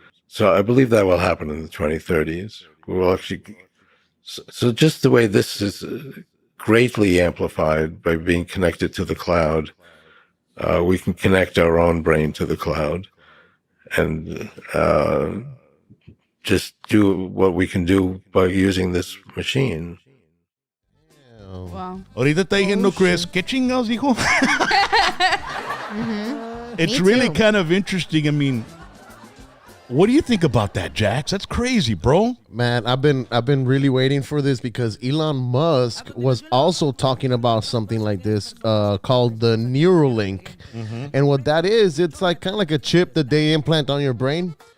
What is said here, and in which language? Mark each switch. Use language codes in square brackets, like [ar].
[en] So I believe that will happen in the 2030s. We will actually, so just the way this is greatly amplified by being connected to the cloud, we can connect our own brain to the cloud and just do what we can do by using this machine. Wow. [es] Ahorita está diciendo Chris, ¿qué chingados dijo? [en] It's [es] Me [en] really too. kind of interesting. I mean, what do you think about that, Jax? That's crazy, bro. Man, I've been really waiting for this because Elon Musk was also talking about something like this called the Neuralink. And what that is, it's like kind of like a chip that they implant on your brain.